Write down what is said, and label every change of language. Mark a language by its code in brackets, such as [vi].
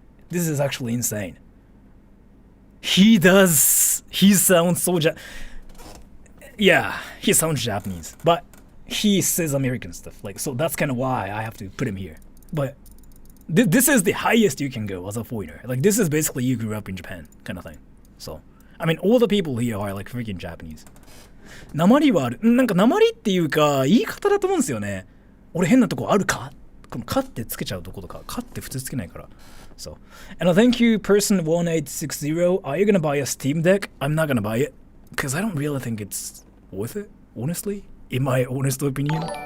[en] This is actually insane. He sounds so Yeah, he sounds Japanese. But he says American stuff. Like, so that's kind of why I have to put him here. But this is the highest you can go as a foreigner. Like, this is basically you grew up in Japan kind of thing. So, I mean, all the people here are like freaking Japanese. [ja] 訛りはある。なんか訛りっていうか言い方だと思うんですよね。俺変なとこあるか？このかってつけちゃうとことか、かって普通つけないから。 [en] So, and thank you, person 1860. Are you gonna buy a Steam Deck? I'm not gonna buy it because I don't really think it's worth it, honestly, in my honest opinion.